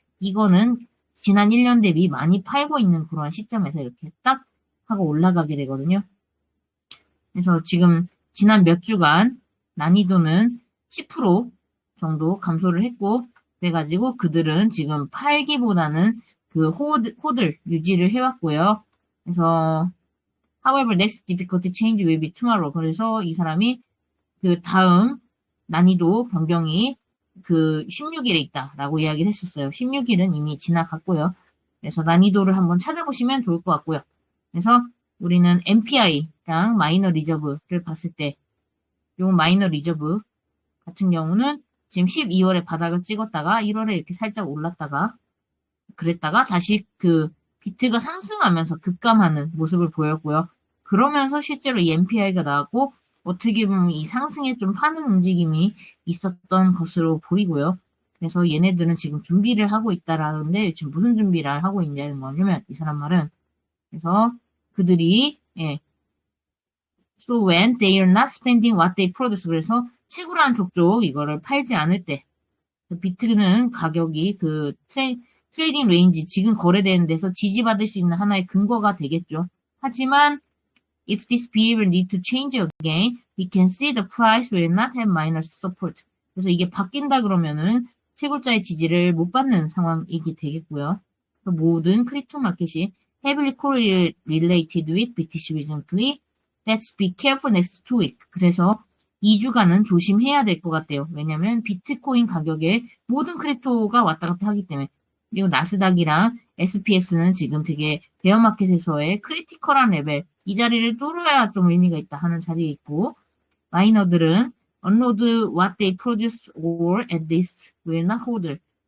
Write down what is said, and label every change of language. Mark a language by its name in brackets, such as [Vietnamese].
[Korean] 이거는 지난 1년 대비 많이 팔고 있는 그런 시점에서 이렇게 딱 하고 올라가게 되거든요. 그래서 지금 지난 몇 주간 난이도는 10% 정도 감소를 했고, 그래가지고 그들은 지금 팔기보다는 그 호들 유지를 해왔고요. 그래서 [English] however, next difficulty change will be tomorrow. [Korean] 그래서 이 사람이 그 다음 난이도 변경이 그 16일에 있다라고 이야기를 했었어요. 16일은 이미 지나갔고요. 그래서 난이도를 한번 찾아보시면 좋을 것 같고요. 그래서 우리는 MPI랑 마이너 리저브를 봤을 때, 요 마이너 리저브 같은 경우는 지금 12월에 바닥을 찍었다가 1월에 이렇게 살짝 올랐다가 그랬다가 다시 그 비트가 상승하면서 급감하는 모습을 보였고요. 그러면서 실제로 이 MPI가 나왔고 어떻게 보면 이 상승에 좀 파는 움직임이 있었던 것으로 보이고요. 그래서 얘네들은 지금 준비를 하고 있다라는데 지금 무슨 준비를 하고 있냐는 거냐면 이 사람 말은 그래서 그들이 [English] So when they are not spending what they produce [Korean] 그래서 채굴한 족족 이거를 팔지 않을 때 비트는 가격이 그 트레이딩 레인지 지금 거래되는 데서 지지받을 수 있는 하나의 근거가 되겠죠. 하지만 [English] if this behavior need to change again, we can see the price will not have minor support. [Korean] 그래서 이게 바뀐다 그러면은 채굴자의 지지를 못 받는 상황이게 되겠고요. 모든 크립토 마켓이 [English] heavily correlated with BTC recently. Let's be careful next 2 weeks. [Korean] 그래서 2주간은 조심해야 될 것 같아요. 왜냐면 비트코인 가격에 모든 크립토가 왔다 갔다 하기 때문에. 그리고 나스닥이랑 SPX는 지금 되게 베어마켓에서의 크리티컬한 레벨, 이 자리를 뚫어야 좀 의미가 있다 하는 자리에 있고, 마이너들은 [English] unload what they produce or at least will not hold.